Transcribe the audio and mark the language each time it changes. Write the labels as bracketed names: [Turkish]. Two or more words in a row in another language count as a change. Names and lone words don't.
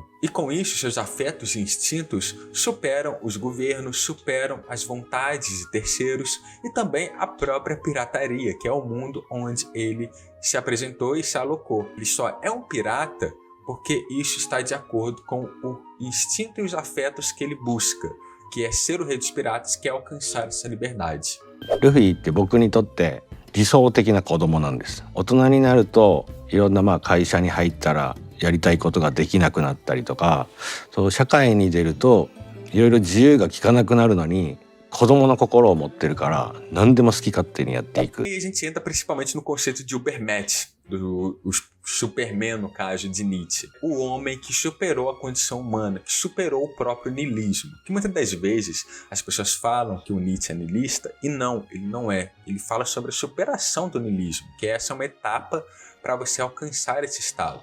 [Portuguese] E com isso, seus afetos e instintos superam os governos, superam as vontades de terceiros e também a própria pirataria, que é o mundo onde ele se apresentou e se alocou. Ele só é um pirata porque isso está de acordo com o instinto e os afetos que ele busca, que é ser o rei dos piratas, que é alcançar essa liberdade. [Japanese] ルフィって僕にとって理想的な子供なんです。大人になるといろんな会社に入ったらやりたいことができなくなったりとか、そう社会に出るといろいろ自由が利かなくなるのに子供の心を持ってるから何でも好き勝手にやっていく。 [Portuguese] E a gente entra principalmente no conceito de Ubermensch, do Superman, no caso de Nietzsche. O homem que superou a condição humana, que superou o próprio niilismo. Que muitas das vezes as pessoas falam que o Nietzsche é niilista, e não, ele não é. Ele fala sobre a superação do niilismo, que essa é uma etapa para você alcançar esse estado.